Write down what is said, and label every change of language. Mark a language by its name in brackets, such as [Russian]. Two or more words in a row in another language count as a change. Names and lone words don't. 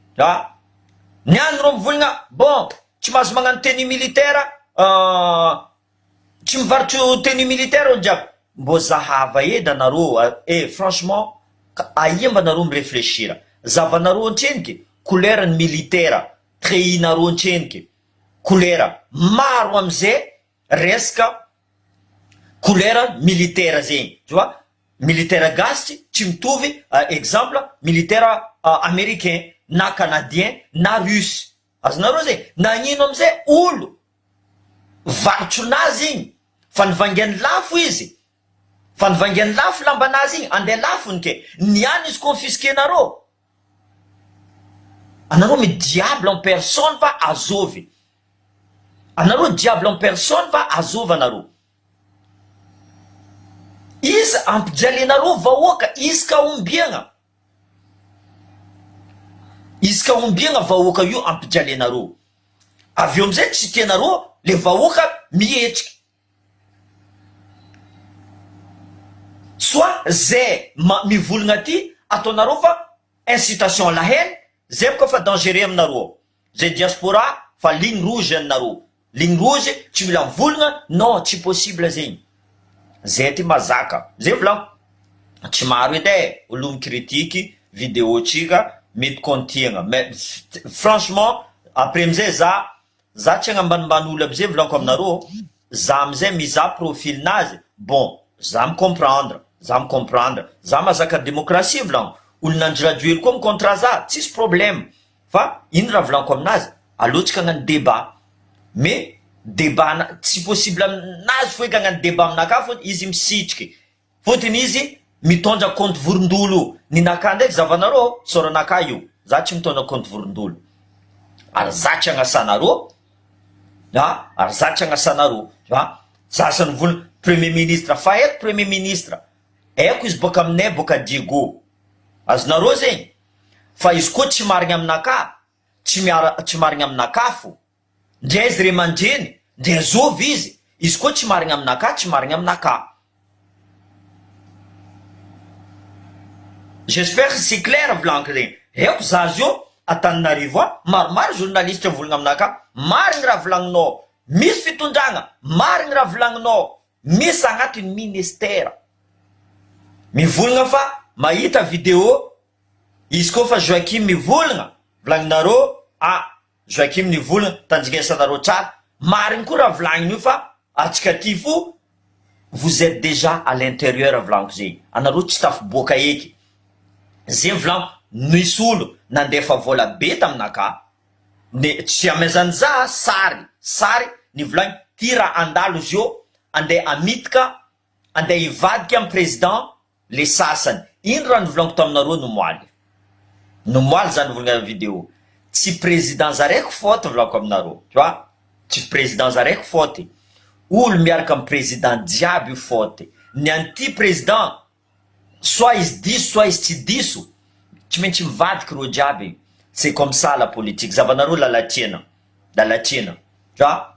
[Malagasy] niany reo mivolagna bon tsy mahazo magnano [French] tenue militaire [Malagasy] tsy mivarotro [French] tenue militaire [Malagasy] olo jiaby mbo zahava edy anareo franchement aia mba nareo miréfléchira zavanareo antreniky [French] couleurny militaire [Malagasy] treillinareo antreniky couleur maro amizay resaka [French] couleur militaire [Malagasy] zegny [French] tu vois militaire [Malagasy] gasy tsy mitovy [French] exemple militaire américain [Malagasy] na canadien na russe azonareo zegny nagnino amizay olo varotronazy igny fa nivangany lafo izy fa nivangany lafo lambanazy igny andeha lafony ke niany izy confisquenareo Anareo mi [French] diable en personne [Malagasy] fa azovy. Anareo [French] diable en personne [Malagasy] fa azovy anareo. Izy ampijalenareo vahoaka, izy ka ombiagna. Izy ka ombiagna vahoaka io ampijalenareo. Avy eo amizay tsy tianareo le vahoaka mihetrika. Soit zay mivolagna ty ataonareo fa [French] incitation à la haine, [Malagasy] zay boka fa dangereux aminareo. Zay diaspora fa [French] ligne rouge [Malagasy] aminareo. [French] Ligne rouge [Malagasy] tsy mila mivolagna, non tsy possible zegny. Zay ty mazaka. Zay volagno. Tsy maro edy olo mikritike vidéo tsika mety kontiagna. [French] Mais franchement après [Malagasy] amizay za tsy agnambanimbany olo aby zay volaniko aminareo. Za amizay mizaha profil nazy. Bon, za comprendre. Za mazaka démocratie volaniko. Olo nandry koa contre za, tsisy problème. Fa ino raha volaniko aminazy? Alotsika hagnano débat. [French] Mais débat [Malagasy] tsy possible aminazy foika hagnano débat aminaka fôtony izy misitriky. Fôtony izy mitondra compte vorondolo. Ninaka ndraiky zavanareo soranaka io. Za tsy mitondra compte vorondolo. Ary za tsy agnasanareo. Ary za tsy agnasanareo. Sasany volana [French] premier ministre. [Malagasy] Fa eko [French] premier ministre. [Malagasy] Eko izy boka aminay boka Diego. Azonareo zegny. Fa izy koa tsy marigny aminaka. Tsy marigny aminaka fo. Ndray izy ray mandreny. Ndray azovy izy. Izy koa tsy marigny aminaka, tsy marigny aminaka. [French] J'espère que c'est clair [Malagasy] volaniko zegny. Eko za zio Antananarivo maromaro journaliste volagna aminaka. Marigny raha volagninao. Misy fitondragna. Marigny raha volagninao. Misy agnatiny ministère. Mivolagna fa mahita vidéo. Izy koa fa Joakim mivolagna. Volagninareo. Joakim nivolagna tanjingesanareo tsara. Marigny koa raha volagniny io fa atsika ty fo [French] vous êtes déjà à l'intérieur [Malagasy] volaniko zegny. Anareo tsy tafiboaka eky. Zay volaniko nisy olo nandefa vola be taminaka. Tsy amezany za sary ny volagny ty raha andalo izy io andeha amitika andeha hivadika amin'ny président le sasany. Ino raha nivolaniko taminareo nomoaly zany volagna vidéo. Tsy président zaraiky faute volaniko aminareo. [French] Tu vois? [Malagasy] Tsy président zaraiky faute. Olo miaraka amin'ny président jiaby io faute. Ny anti président soit izy diso soit izy tsy diso. Tsy maintsy mivadiky reo jiaby. [French] C'est comme ça la politique. [Malagasy] Zavanareo lalatiana. [French] Tu vois?